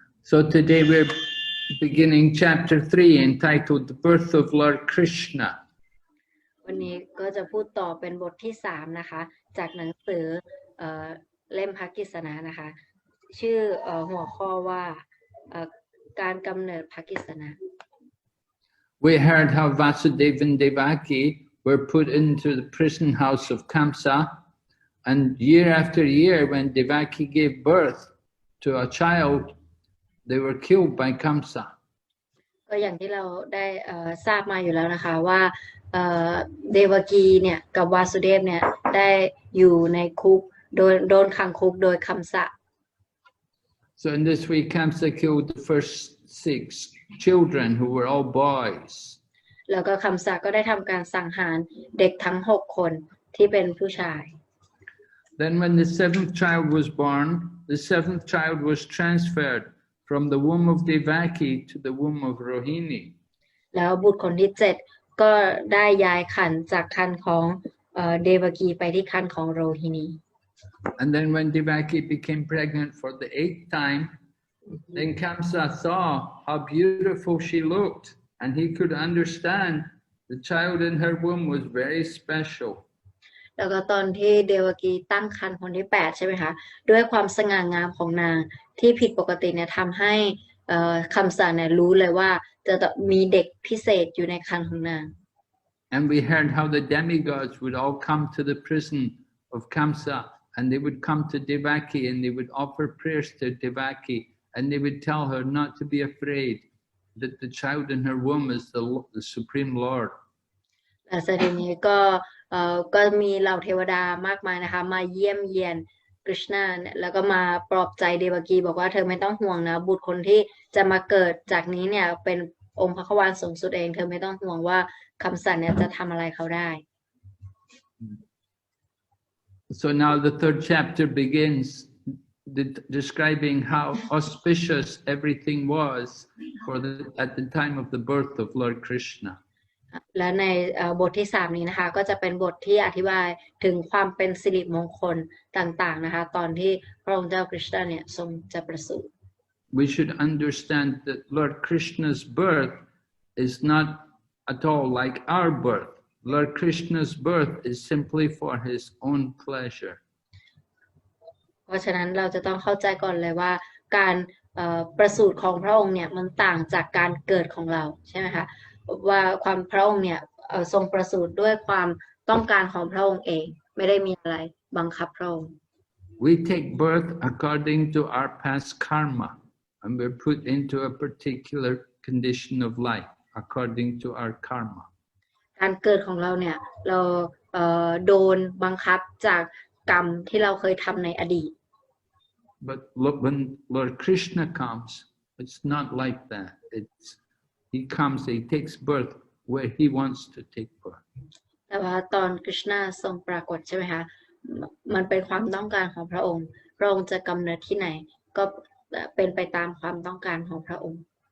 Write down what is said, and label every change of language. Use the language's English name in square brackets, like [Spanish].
[English] So today we're beginning chapter 3 entitled The Birth of Lord Krishna. [Thai] วันนี้ก็จะพูดต่อเป็นบทที่3นะคะจากหนังสือเล่มพระกฤษณานะคะชื่อหัวข้อว่าการกำเนิดพระกฤษณา [English] We heard how Vasudeva and Devaki were put into the prison house of Kamsa, and year after year when Devaki gave birth to a child, they were killed by Kamsa. [Thai] ก็อย่างที่เราได้ทราบมาอยู่แล้วนะคะว่าเดวกีเนี่ยกับวาสุเดฟเนี่ยได้อยู่ในคุกโดนขังคุกโดยคัมสะ [English] So in this way, Kamsa killed the first 6 children who were all boys. [Thai] แล้วก็คัมสะก็ได้ทำการสังหารเด็กทั้ง6คนที่เป็นผู้ชาย [English] Then when the 7th child was born, the 7th child was transferred from the womb of Devaki to the womb of Rohini. [Thai] แล้วบุตรคนที่7ก็ได้ย้ายขันจากขันของเดวกีไปที่ขันของโรฮินี [English] And then when Devaki became pregnant for the 8th time, then Kamsa saw how beautiful she looked, and he could understand the child in her womb was very special. [Thai] แล้วก็ตอนที่เดวกีตั้งครรภ์คนที่8ใช่ไหมคะด้วยความสง่างามของนางที่ผิดปกติเนี่ยทำให้คัมสะเนี่ยรู้เลยว่าจะมีเด็กพิเศษอยู่ในครรภ์ของนาง [English] And we heard how the demigods would all come to the prison of Kamsa, and they would come to Devaki and they would offer prayers to Devaki, and they would tell her not to be afraid, that the child in her womb is the Supreme Lord. [Thai] และทีนี้ก็มีเหล่าเทวดามากมายนะคะมาเยี่ยมเยียนกฤษณาแล้วก็มาปลอบใจเดวกีบอกว่าเธอไม่ต้องห่วงนะบุตรคนที่จะมาเกิดจากนี้เนี่ยเป็นองค์พระควานสูงสุดเองเธอไม่ต้องห่วงว่าคัมสะเนี่ยจะทำอะไรเขาได้ [English] So now the 3rd chapter begins describing how auspicious everything was at the time of the birth of Lord Krishna. [Thai] และในบทที่3นี้นะคะก็จะเป็นบทที่อธิบายถึงความเป็นสิริมงคลต่างๆนะคะตอนที่พระองค์เจ้าคริสต์เนี่ยทรงจะประสูติ [English] We should understand that Lord Krishna's birth is not at all like our birth. Lord Krishna's birth is simply for his own pleasure. [Thai] เพราะฉะนั้นเราจะต้องเข้าใจก่อนเลยว่าการประสูติของพระองค์เนี่ยมันต่างจากการเกิดของเราใช่ไหมคะว่าความพระองค์เนี่ยทรงประสูติด้วยความต้องการของพระองค์เองไม่ได้มีอะไรบังคับพระองค์ [English] We take birth according to our past karma, and we're put into a particular condition of life according to our karma. [Thai] การเกิดของเราเนี่ยเราโดนบังคับจากกรรมที่เราเคยทำในอดีต [English] But look, when Lord Krishna comes, it's not like that. He comes, he takes birth where he wants to take birth. [Thai] แต่ว่าตอนกฤษณาทรงปรากฏใช่ไหมคะมันเป็นความต้องการของพระองค์พระองค์จะกำเนิดที่ไหนก็เป็นไปตามความต้องการของพระองค์